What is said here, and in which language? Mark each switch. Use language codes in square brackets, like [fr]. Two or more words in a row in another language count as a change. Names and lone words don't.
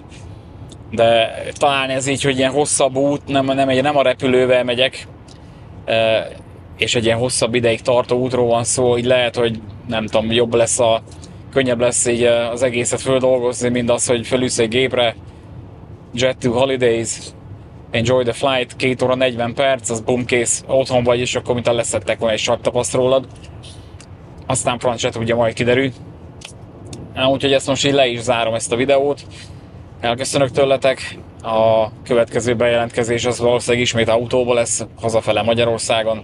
[hu] De talán ez így, hogy ilyen hosszabb út, nem a repülővel megyek, és egy ilyen hosszabb ideig tartó útról van szó, így lehet, hogy nem tudom, könnyebb lesz így az egészet földolgozni, mint az, hogy felülsz egy gépre, [en] Jet to Holidays, enjoy the flight, [hu] 2 óra 40 perc, az bum, kész, otthon vagy, és akkor mintha leszettek volna egy saktapaszt rólad. Aztán francia ugye majd kiderül. Úgyhogy ezt most így le is zárom ezt a videót. Elköszönök tőletek. A következő bejelentkezés az valószínűleg ismét autóba lesz, hazafele Magyarországon.